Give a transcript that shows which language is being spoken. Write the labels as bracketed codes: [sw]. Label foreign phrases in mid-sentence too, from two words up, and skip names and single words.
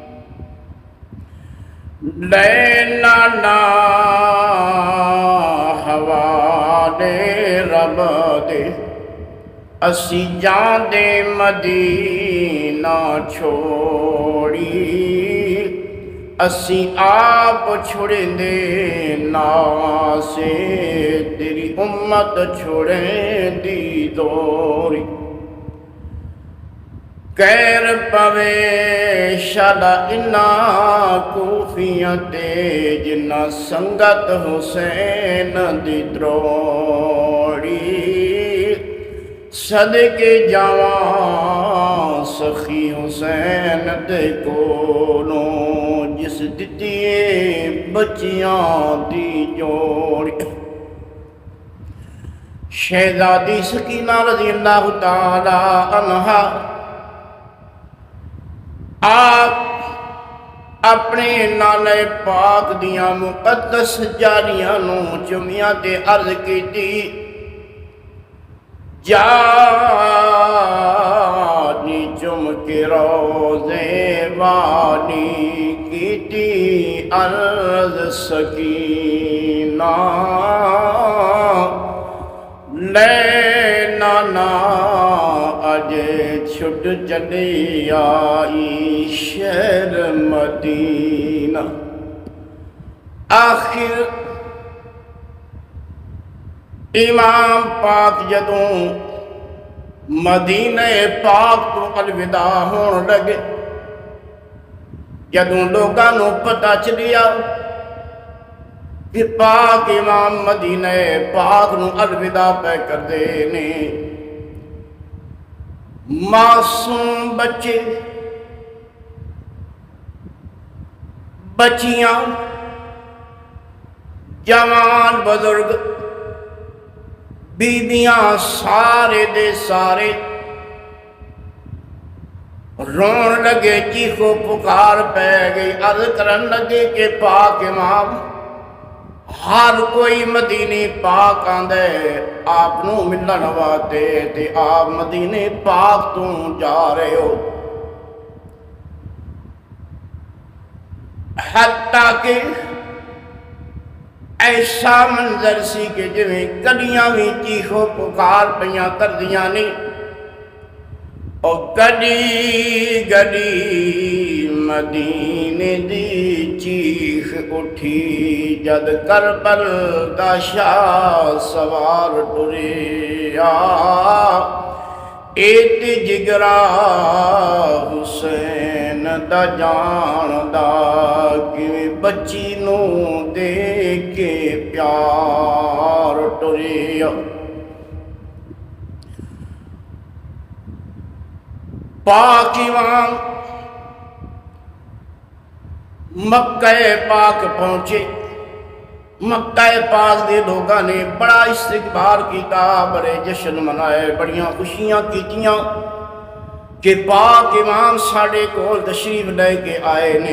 [pa] لے نانا حوالے رب دے اسی جان دے مدینہ چھوڑی، اسی آپ چھوڑیں دے ناسے تیری امت چھوڑیں دی دوری، کیر پوے شالا انا کوفیاں تے جنہ سنگت حسین دی دروڑی، صدقے جاواں سخی حسین دے کولوں جس دتیے بچیاں دی جوڑی۔ شہزادی سکینہ رضی اللہ تعالی عنہا آپ اپنے نانے پاک دیاں مقدس جاریاں نو چمیاں تے عرض کیتی، جانی چم کے روزے وانی کیتی عرض سکینہ، لے نانا اجے چھٹ چلی آئی شہر مدینہ۔ آخر امام پاک جدوں مدینہ پاک تو الوداع ہون لگے، جدوں لوگاں نو پتہ چلیا کہ پاک امام مدینہ پاک نو الوداع پہ کر دے نے، معصوم بچے بچیاں جوان بزرگ بیبیاں سارے دے سارے رون لگے، چیخو پکار پہ گئی، عرض کرن لگے کہ پاک امام ہر کوئی مدینہ پاک آندے آپ نو ملن واسطے تے آپ مدینہ پاک تو جا رہے ہو، حتیٰ کہ ایسا منظر سی کہ جویں گڈیاں بھی چیخو پکار پیاں کردیاں نے، اور گڈی گڈی مدینے دی چیخ اٹھی جد کربل دا شاہ سوار ٹریا، ایت جگرا حسین دا جان دا کہ بچی نو دے کے پیار ٹریا۔ پاک امام مکہ پاک پہنچے، مکہ پاک دے لوگاں نے بڑا استقبال کیتا، بڑے جشن منائے، بڑیاں خوشیاں کیتیاں کہ پاک امام ساڑے کول تشریف لے کے آئے نے۔